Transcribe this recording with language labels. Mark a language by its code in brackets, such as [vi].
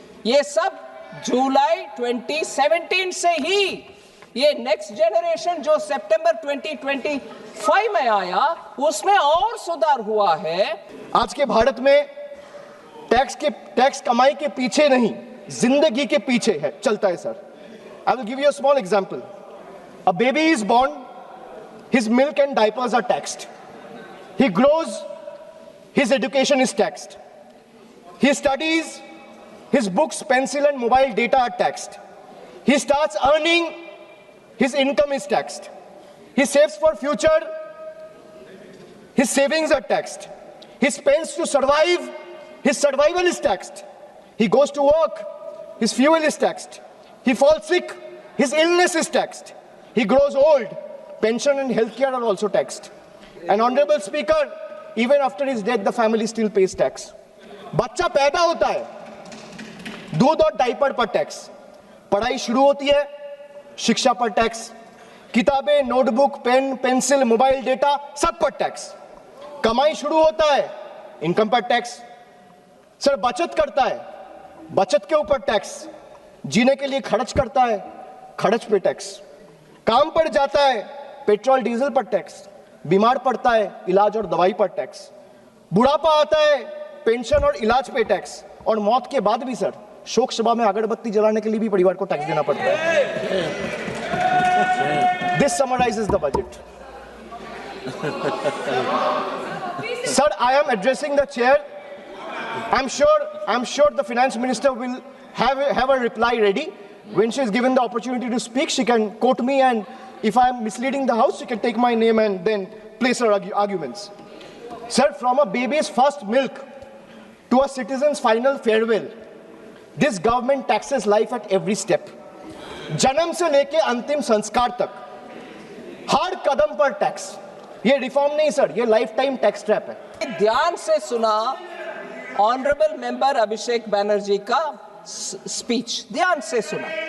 [hi] ये सब जुलाई 2017 से ही, ये नेक्स्ट जनरेशन जो सितंबर 2025 में आया उसमें और सुधार हुआ है। आज के भारत में टैक्स कमाई के पीछे नहीं, जिंदगी के पीछे है, चलता है sir. [en] I will give you a small example. A baby is born, his milk and diapers are taxed. He grows, his education is taxed. He studies, his books, pencil and mobile data are taxed. He starts earning, his income is taxed. He saves for future, his savings are taxed. He spends to survive, his survival is taxed. He goes to work, his fuel is taxed. He falls sick, his illness is taxed. He grows old, pension and healthcare are also taxed. And honorable speaker, even after his death the family still pays tax. [hi] बच्चा पैदा होता है, दूध और diaper पर tax, पढ़ाई शुरू होती है, शिक्षा पर टैक्स, किताबें, notebook, pen, pencil, mobile, data, सब पर टैक्स। कमाई शुरू होता है, इनकम पर टैक्स। सर बचत करता है, बचत के ऊपर टैक्स, जीने के लिए खर्च करता है, खर्च पे टैक्स, काम पर जाता है, पेट्रोल डीजल पर टैक्स, बीमार पड़ता है, इलाज और दवाई पर टैक्स, बुढ़ापा आता है, पेंशन और इलाज पे टैक्स, और मौत के बाद भी सर शोक सभा में अगरबत्ती जलाने के लिए भी परिवार को टैक्स देना पड़ता है। [en] This summarises the budget. Sir I am addressing the chair. I'm sure the finance minister will have a reply ready. When she is given the opportunity to speak, she can quote me, and if I am misleading the house, she can take my name and then place her arguments. Sir, from a baby's first milk to a citizen's final farewell, this government taxes life at every step. [hi] जन्म से लेके अंतिम संस्कार तक हर कदम पर tax. ये reform नहीं sir, ये लाइफ टाइम टैक्स ट्रैप है। ध्यान से सुना ऑनरेबल मेंबर अभिषेक बैनर्जी का स्पीच, ध्यान से सुना।